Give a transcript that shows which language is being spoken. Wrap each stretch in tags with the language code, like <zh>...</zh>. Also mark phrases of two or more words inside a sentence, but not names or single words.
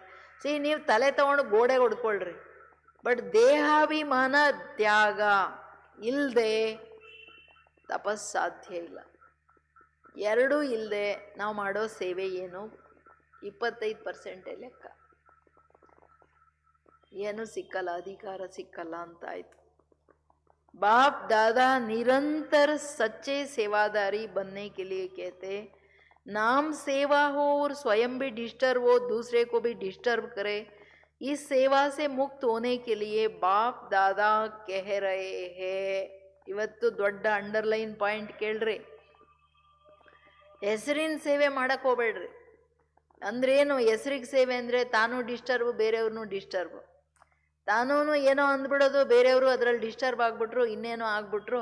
<kn>ನೀವು ತಲೆ ತಗೊಂಡು ಗೋಡೆ ಹೊಡ್ಕೊಳ್ರಿ, ಬಟ್ ದೇಹಾಭಿಮಾನ ತ್ಯಾಗ ಇಲ್ಲದೆ ತಪಸ್ಸಾಧ್ಯ ಇಲ್ಲ. ಎರಡೂ ಇಲ್ಲದೆ ನಾವು ಮಾಡೋ ಸೇವೆ ಏನು? 25% ಲೆಕ್ಕ. ಏನು ಸಿಕ್ಕಲ್ಲ, ಅಧಿಕಾರ ಸಿಕ್ಕಲ್ಲ ಅಂತ ಆಯ್ತು.</kn> <hi>बाप दादा निरंतर सच्चे सेवादारी बनने के लिए कहते, नाम सेवा हो और स्वयं भी डिस्टर्ब हो, दूसरे को भी डिस्टर्ब करे, इस सेवा से मुक्त होने के लिए बाप दादा कह रहे हैं.</hi> <kn>ಇವತ್ತು ದೊಡ್ಡ</kn> <en>underline point</en> <kn>ಕೇಳ್ರಿ. ಹೆಸರಿನ ಸೇವೆ ಮಾಡಕ್ಕೆ ಹೋಗ್ಬೇಡ್ರಿ. ಅಂದ್ರೇನು ಹೆಸರಿಗೆ ಸೇವೆ ಅಂದರೆ ತಾನು ಡಿಸ್ಟರ್ಬ್, ಬೇರೆಯವ್ರನ್ನೂ ಡಿಸ್ಟರ್ಬ್. ತಾನೂ ಏನೋ ಅಂದ್ಬಿಡೋದು, ಬೇರೆಯವರು ಅದರಲ್ಲಿ ಡಿಸ್ಟರ್ಬ್ ಆಗಿಬಿಟ್ರು, ಇನ್ನೇನೋ ಆಗ್ಬಿಟ್ರು.</kn>